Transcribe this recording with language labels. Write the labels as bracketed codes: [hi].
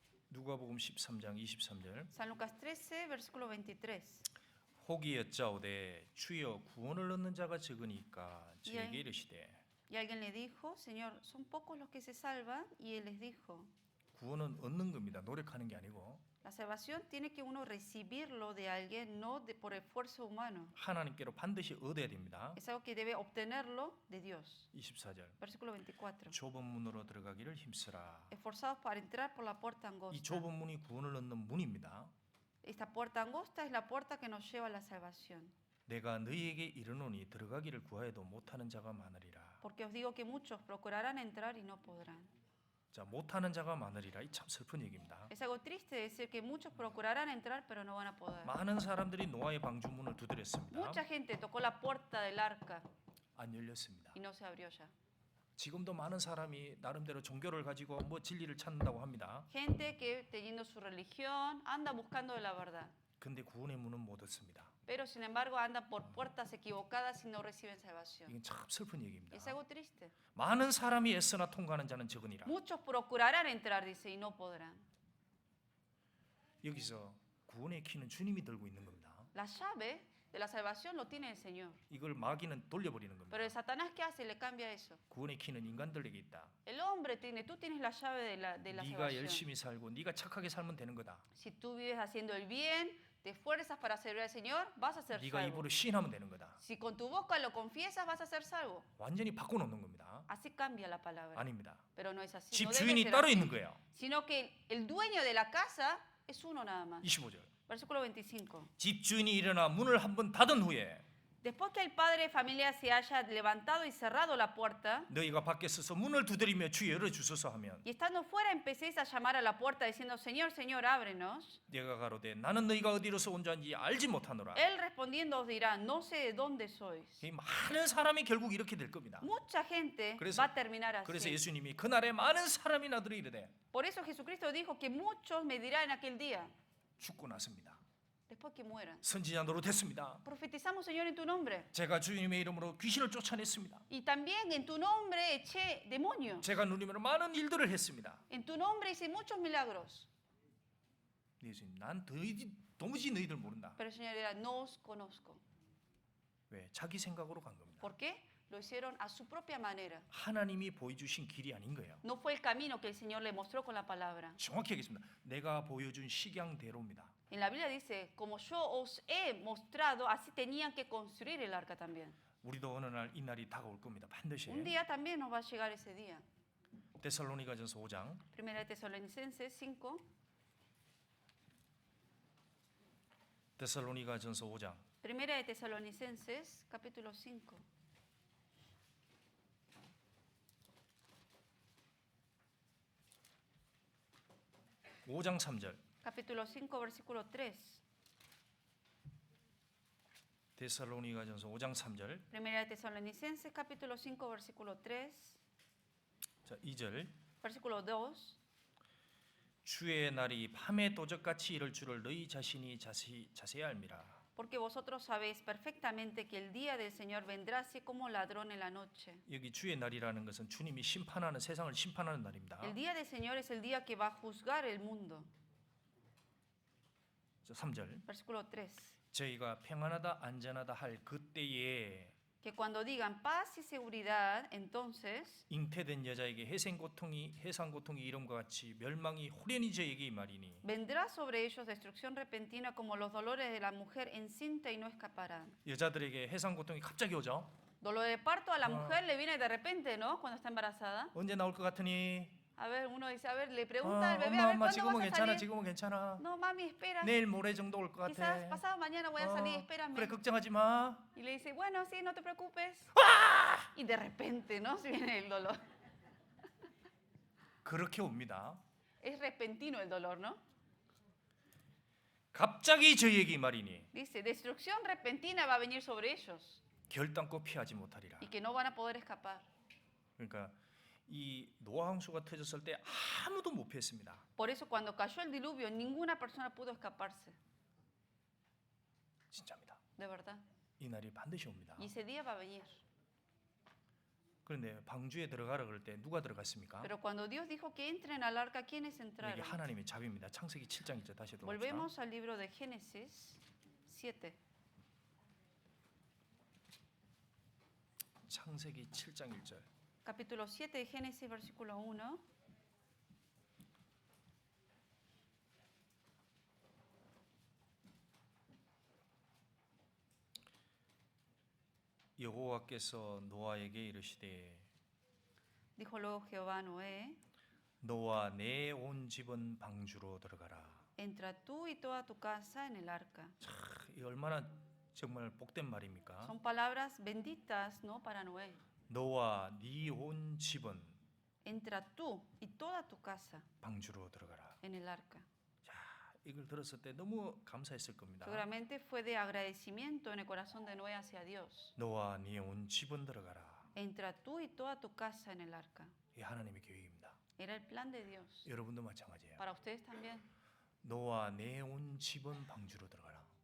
[ko] 누가복음 13장 23절. [es] San Lucas 13, versículo 23. [ko] 혹이 여짜오되 주여 구원을 얻는 자가 적으니까 저에게 이르시되. [es] Y alguien le dijo, Señor, son pocos los que se salvan. Y él les dijo, [ko] 구원은 얻는 겁니다. 노력하는 게 아니고. [es] la salvación tiene que uno recibirlo de alguien, no por esfuerzo humano. [ko] 하나님께로 반드시 얻어야 됩니다. [es] Es algo que debe obtenerlo de Dios. [ko] 24절. [es] Versículo 24. [ko] 좁은 문으로 들어가기를 힘쓰라. [es] Esforzados para entrar por la puerta [ko] 이 [es] angosta. [ko] 좁은 문이 구원을 얻는 문입니다. [es] Esta puerta angosta es la puerta que nos lleva a la salvación. [ko] 내가 너희에게 이르노니 들어가기를 구하여도 못하는 자가 많으리라. [es] Porque os digo que muchos procurarán entrar y no podrán. [ko] 자, 못하는 자가 많으리라. 이 참 슬픈 얘기입니다. [es] Es algo triste decir que muchos procurarán entrar pero no van a poder. [ko] 많은 사람들이 노아의 방주문을 두드렸습니다. [es] Mucha gente tocó la puerta del arca [ko] 안 열렸습니다. [es] y no se abrió ya. [ko] 지금도 많은 사람이 나름대로 종교를 가지고 뭐 진리를 찾는다고 합니다. [es] Gente que teniendo su religión anda buscando de la verdad. [ko] 근데 구원의 문은 못 얻습니다. [es] Pero sin embargo andan por puertas equivocadas y no reciben salvación. [ko] 이건 참 슬픈 얘기입니다. [es] Es algo triste. [ko] 많은 사람이 애쓰나 통과하는 자는 적으니라. [es] Muchos procurarán entrar, dice, y no podrán. [ko] 여기서 구원의 키는 주님이 들고 있는 겁니다. [es] La llave de la salvación lo tiene el Señor. [ko] 이걸 마귀는 돌려버리는 겁니다. [es] Pero el Satanás, ¿qué hace? Le cambia eso. [ko] 구원의 키는 인간들에게 있다. [es] El hombre tiene, tú tienes la llave de la [ko] 네가 [es] salvación. [ko] 열심히 살고 네가 착하게 살면 되는 거다. [es] Si tú vives haciendo el bien, te esfuerzas para servir al Señor, vas a ser [ko] 네가 [es] salvo. [ko] 입으로 시인하면 되는 거다. [es] Si con tu boca lo confiesas, vas a ser salvo. [ko] 완전히 바꿔놓는 겁니다. [es] Así cambia la palabra. [ko] 아닙니다. [es] Pero no es así. [ko] 집 [es] No debe [ko] 주인이 [es] ser [ko] 따로 [es] así. [ko] 있는 거예요. [es] Sino que el dueño de la casa es uno nada más. [ko] 25절. [es] Versículo 25. [ko] 집 주인이 일어나 문을 한번 닫은 후에 [es] Después que el padre de familia se haya levantado y cerrado la puerta, [ko] 너희가 밖에 서서 문을 두드리며 주 열어주소서 하면 [es] y estando fuera empecéis a llamar a la puerta diciendo, Señor, Señor, ábrenos. [ko] 내가 가로되 나는 너희가 어디로서 온 자인지 알지 못하노라. [es] Él respondiendo os dirá, no sé de dónde sois. [ko] 이 많은 사람이 결국 이렇게 될 겁니다. [es] Mucha gente [ko] 그래서- [es] va a terminar [ko] 그래서 [es] así. [ko] 예수님이 그날에 많은 사람이 나더러 이르되 [es] Por eso Jesucristo dijo que muchos me dirán en aquel día, [ko] 죽고 났습니다. [es] después que mueran. [ko] 선지자 노릇했습니다. [es] Profetizamos, Señor, en tu nombre. [ko] 제가 주님의 이름으로 귀신을 쫓아냈습니다. [es] Y también en tu nombre eché demonios. [ko] 제가 누님으로 많은 일들을 했습니다. [es] En tu nombre hice muchos milagros. [ko] 예수님, 난 도무지 너희들 모른다. [es] Pero el Señor dirá, no os conozco. [ko] 왜? 자기 생각으로 간 겁니다. [es] ¿Por qué? Lo hicieron a su propia manera. [ko] 하나님이 보여주신 길이 아닌 거예요. [es] No fue el camino que el Señor le mostró con la palabra. [ko] 정확히 하겠습니다. 내가 보여준 식양대로입니다. [es] En la Biblia dice, como yo os he mostrado, así tenían que construir el arca también. [ko] 우리도 어느 날 이 날이 다가올 겁니다. 반드시. [es] Un día también nos va a llegar ese día. [ko] 데살로니가전서 5장 [es] Primera de Tesalonicenses 5. [ko] 데살로니가전서 5장 [es] Primera de Tesalonicenses, capítulo 5. [ko] 오장 3절 [es] Capítulo 5, versículo 3. [ko] 데살로니가전서 5장 3절 [es] Primera de Tesalonicenses, capítulo 5, versículo 3. [ko] 자, 2절 [es] Versículo 2. [ko] 주의 날이 밤에 도적같이 이를 줄을 너희 자신이 자세히 알미라. [es] Porque vosotros sabéis perfectamente que el día del Señor vendrá así como ladrón en la noche. [ko] 여기 주의 날이라는 것은 주님이 심판하는 세상을 심판하는 날입니다. [es] El día del Señor es el día que va a juzgar el mundo. [ko] 자, 3절 [es] Versículo 3. [ko] 저희가 평안하다 안전하다 할 그때에 [es] Que cuando digan paz y seguridad, entonces [ko] 잉태된 여자에게 해상 고통이 이름과 같이 멸망이 호련히 저에게 임하리니 [es] vendrá sobre ellos destrucción repentina como los dolores de la mujer encinta y no escaparán. [ko] 여자들에게 해상 고통이 갑자기 오죠. [es] Dolor de parto a la mujer le viene de repente, ¿no? Cuando está embarazada. [ko] 언제 나올 것 같으니? [es] A ver, uno dice, a ver, le pregunta al bebé, [ko] 엄마 [es] a ver, [ko] 엄마 [es] ¿cuándo [ko] 지금은 [es] vas a [ko] 괜찮아. [es] salir? [ko] 지금은 괜찮아. [es] No, mami, espera. [ko] 내일 모레 정도 올 것 [es] Quizás [ko] 같아. [es] pasado mañana voy a salir, espérame. [ko] 그래 걱정하지 마. [es] Y le dice, bueno, sí, no te preocupes. Y de repente, ¿no? Se viene el dolor. [ko] 그렇게 옵니다. [es] Es repentino el dolor, ¿no? [ko] 갑자기 저희에게 말이니 [es] Dice, destrucción repentina va a venir sobre ellos [ko] 결단코 피하지 못하리라. [es] y que no van a poder escapar. [ko] 그러니까 이 노아 홍수가 터졌을 때 아무도 못 피했습니다. [es] Por eso cuando cayó el diluvio, ninguna persona pudo escaparse. [ko] 진짜입니다. [es] De verdad. [ko] 이 날이 반드시 옵니다. [es] Y ese día va a venir. [ko] 그런데 방주에 들어가라 그럴 때 누가 들어갔습니까? [es] Pero cuando Dios dijo que entren al arca, ¿quiénes [ko] 이게 [es] entraron? [ko] 하나님의 자비입니다. 창세기 7장 있죠. 다시 돌아봅시다. [es] Volvemos al libro de Génesis 7. [ko] 창세기 7장 1절. [es] Capítulo 7 de Génesis, versículo 1. [ko] 여호와께서 노아에게 이르시되 [es] Dijo luego Jehová a Noé, [ko] 너와 내 온 집은 방주로 들어가라. [es] entra tú y toda tu casa en el arca. [ko] 이 얼마나 정말 복된 말입니까? [es] Son palabras benditas, ¿no? Para Noé. [ko] 너와 네 온 집은 [es] Entra tú y toda tu casa [ko] 방주로 들어가라. [es] en el arca. [ko] 자, 이걸 들었을 때 너무 감사했을 겁니다. [es] Seguramente fue de agradecimiento en el corazón de Noé hacia Dios. [ko] 너와 네 온 집은 들어가라. [es] Entra tú y toda tu casa en el arca. [ko] 이 하나님의 계획입니다. [es] Era el plan de Dios. [ko] 여러분도 마찬가지예요. [es] Para ustedes también. [ko] 너와 내 온 집은 방주로 들어가라.